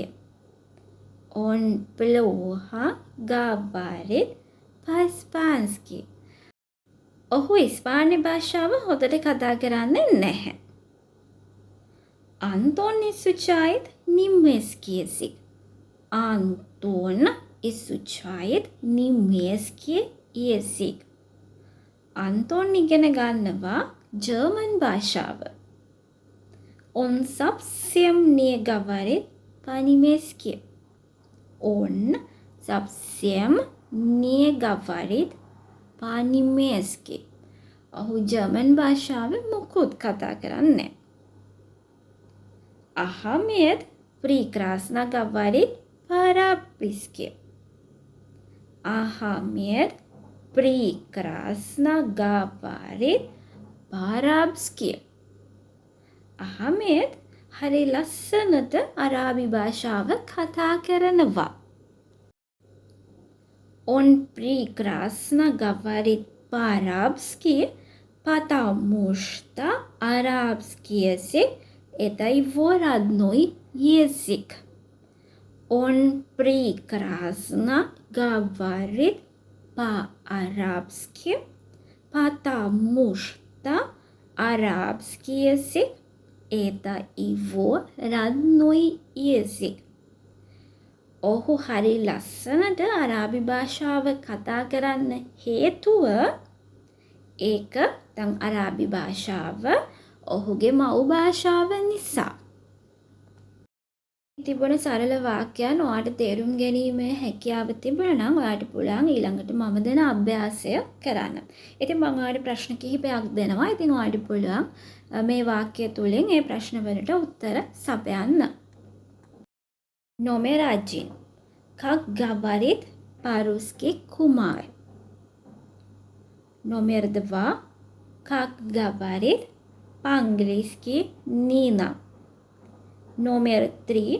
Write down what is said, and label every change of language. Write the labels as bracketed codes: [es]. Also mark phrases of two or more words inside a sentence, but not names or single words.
[ru] Он плохо говорит по-испански. [si] ඔහු ඉස්පාඤ්ඤ භාෂාව හොඳට කතා කරන්නේ නැහැ. [ru] Антон изучает немецкий язык. Антон изучает немецкий язык. [si] Антон ඉගෙන ගන්නවා ජර්මන් භාෂාව. [ru] Он совсем не говорит по-немецки. Он совсем не говорит по-немецки. [si] ඔහු ජර්මන් භාෂාවෙන් මුකුත් කතා කරන්නේ. [ru] Ahmed прекрасно говорит по-арабски. Ahmed прекрасно говорит по-арабски. [si] Ahmed හරි ලස්සනට අරාබි භාෂාව කතා කරනවා. [ru] Он прекрасно говорит по-арабски, потому что арабский язык – это его родной язык. Он прекрасно говорит по-арабски, потому что арабский язык – это его родной язык. [si] ඔහු හරි ලස්සනට අරාබි භාෂාව කතා කරන්න හේතුව ඒක දැන් අරාබි භාෂාව ඔහුගේ මව් භාෂාව නිසා. තිබුණ සරල වාක්‍යයන් ඔයාට තේරුම් ගැනීමේ හැකියාව තිබුණා නම් ඔයාට පුළුවන් ඊළඟට මම දෙන අභ්‍යාසය කරන්න. ඉතින් මම ඔයාලට ප්‍රශ්න කිහිපයක් දෙනවා. ඉතින් ඔයාට පුළුවන් මේ වාක්‍ය තුලින් මේ ප්‍රශ්න වලට උත්තර සපයන්න. [ru] Номер 1. Как говорит по-русски Кумар? Номер 2. Как говорит по-английски Нина? Номер 3.